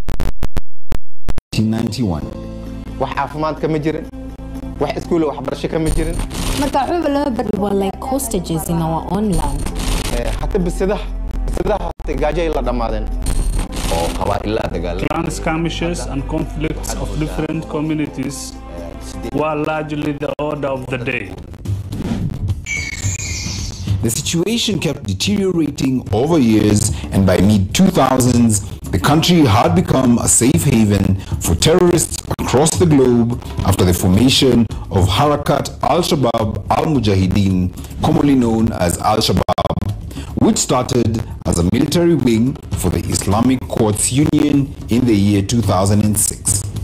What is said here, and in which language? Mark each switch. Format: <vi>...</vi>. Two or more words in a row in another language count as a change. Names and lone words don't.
<so>1991. wax caafimaad kama jirin, wax iskuul wax barasho kama jirin.</so> <en>We were like hostages in our own land.</en> <so>Hatta bisadaha gaajo ila dhamaadeen. oo qabaa'ilada dagaal.</so> <en>Clan skirmishes and conflicts of different communities were largely the order of the day. The situation kept deteriorating over years, and by mid-2000s, the country had become a safe haven for terrorists across the globe after the formation of Harakat al-Shabaab al-Mujahideen, commonly known as Al-Shabaab, which started as a military wing for the Islamic Courts Union in the year 2006.</en>